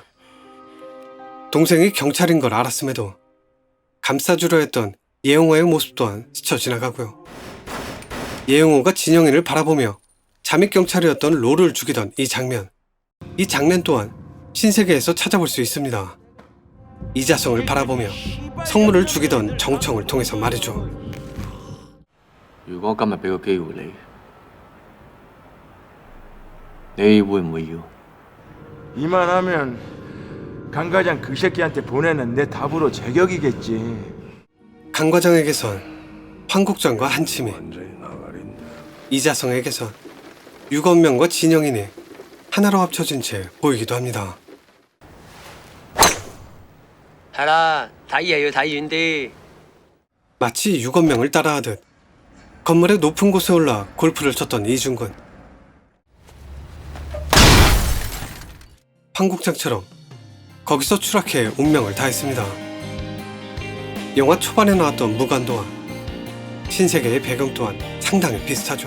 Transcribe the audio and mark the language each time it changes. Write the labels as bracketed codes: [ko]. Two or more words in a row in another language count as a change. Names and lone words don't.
[ko] 동생이 경찰인 걸 알았음에도 감싸주려 했던 예용호의 모습 또한 스쳐 지나가고요. 예용호가 진영이를 바라보며 잠입경찰이었던 로를 죽이던 이 장면, 이 장면 또한 신세계에서 찾아볼 수 있습니다. 이자성을 바라보며 성물을 죽이던 정청을 통해서 말이죠. [yue] 如果今日俾個機會你，你會唔會要？ [ko] 이만하면 강 과장 그 새끼한테 보내는 내 답으로 제격이겠지. 강 과장에게선 황국장과 한치미, 이자성에게선 유건명과 진영인이 하나로 합쳐진 채 보이기도 합니다. [yue] 係啦，睇嘢要睇遠啲。 [ko] 마치 유건명을 따라하듯 건물의 높은 곳에 올라 골프를 쳤던 이중근. 황국장처럼 거기서 추락해 운명을 다했습니다. 영화 초반에 나왔던 무간도와 신세계의 배경 또한 상당히 비슷하죠.